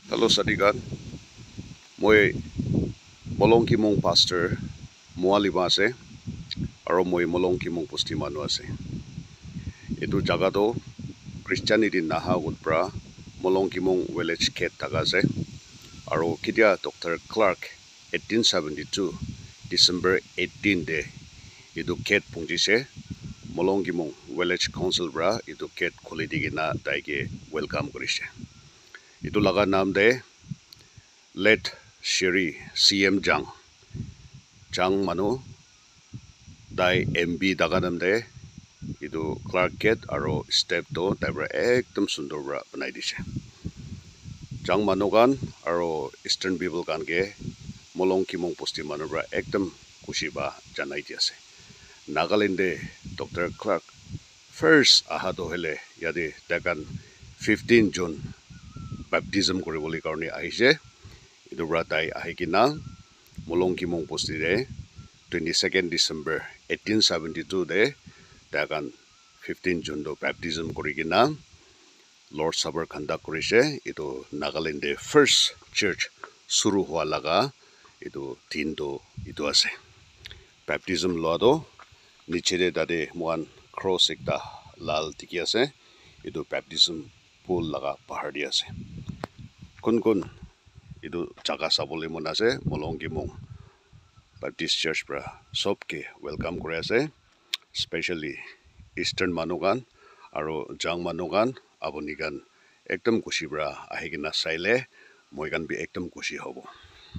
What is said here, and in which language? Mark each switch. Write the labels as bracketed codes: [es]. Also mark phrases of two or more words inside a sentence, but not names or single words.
[nag] Hello Sadigan, moi Molong Kimong pastor Mualima ase aro moi Molong Kimong pusti manu ase. Itu jaga to Christianity naha utpra Molong Kimong village ket taga ase aro kidia Dr. Clark 1872 December 18 de itu ket pungjise Molong Kimong [en] village council [nag] bra itu ket kholi digina daige welcome korise. Itu laga naam de Let Sheri CM Jang manu dai MB daganam de itu Clark Gate aro step to tabra ekdom sundor bra banai dise. Jang manu kan aro [en] Eastern people [nag] kan ke Molong Kimong pusti manu bra ekdom kushi ba janai di ase. Nagaland de Dr. Clark first aha to hele yade takan 15 June baptism koriboli karone ahise. Itu bra tai ahikina Molong Kimong pusti de 22nd December 1872 de takan 15 June do baptism korigina Lord Supper conduct korise. Itu Nagaland de [en] first church [nag] suru hua laga itu tin do itu ase. Baptism lo do niche de dade moan cross ekta lal tiki ase. Itu baptism pool laga bahar di ase. Kun itu jaga sabole mon ase Molong Kimong Baptist Church bra sobke welcome kore ase, especially Eastern manukan aro Jang manukan aboni kan ekdom kushi bra ahigina saile moi kan bi ekdom kushi hobo.